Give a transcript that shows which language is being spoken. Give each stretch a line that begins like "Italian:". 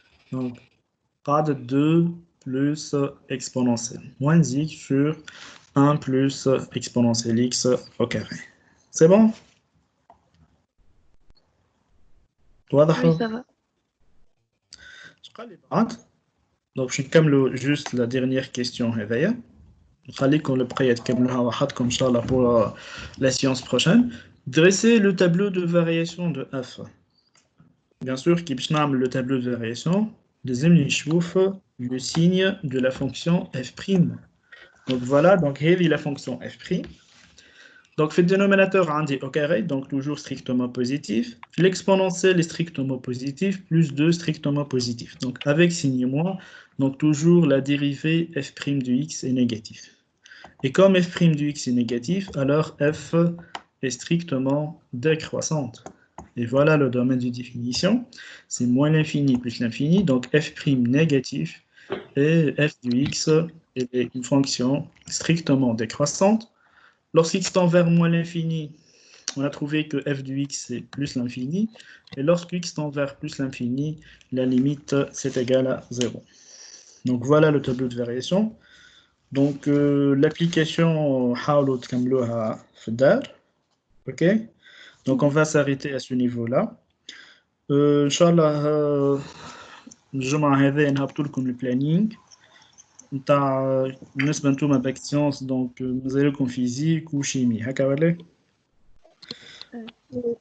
French: Donc, pas de 2 plus exponentielle moins x sur 1 plus exponentielle x au carré. C'est bon? Oui, ça va. Donc, je vais juste la dernière question.
Arabic: خليكم البقية تكملوها وحدكم إن شاء الله
French: pour la séance prochaine. Dressez le tableau de variation de f. Bien sûr, qui
Arabic: نعمل
French: le tableau de variation,
Arabic: لازم نشوف
French: le signe de la fonction f'. Donc voilà, donc
Arabic: هذه
French: la fonction f'. Donc, fait le dénominateur
Arabic: عندي
French: au carré, donc toujours strictement positif. L'exponentielle est strictement positif, plus 2 strictement positif. Donc, avec signe moins, donc toujours la dérivée f' de x est négative. Et comme f' du x est négatif, alors f est strictement décroissante. Et voilà le domaine de définition. C'est moins l'infini plus l'infini, donc f' négatif et f du x est une fonction strictement décroissante. Lorsqu'x tend vers moins l'infini, on a trouvé que f du x c'est plus l'infini. Et lorsqu'x tend vers plus l'infini, la limite c'est égal à 0. Donc voilà le tableau de variation. Donc l'application
Arabic: حاولوا تكملوها في الدار.
French: Ok. Donc on va s'arrêter à ce niveau-là.
Arabic: إن شاء الله الجمعة هذه نهبط لكم البلانينغ نتاع بالنسبة نتوما باك سيونس دونك مازال لكم فيزيك وشيمي هكا ولا؟ تحبوا تقراو فيزيك وشيمي ولا؟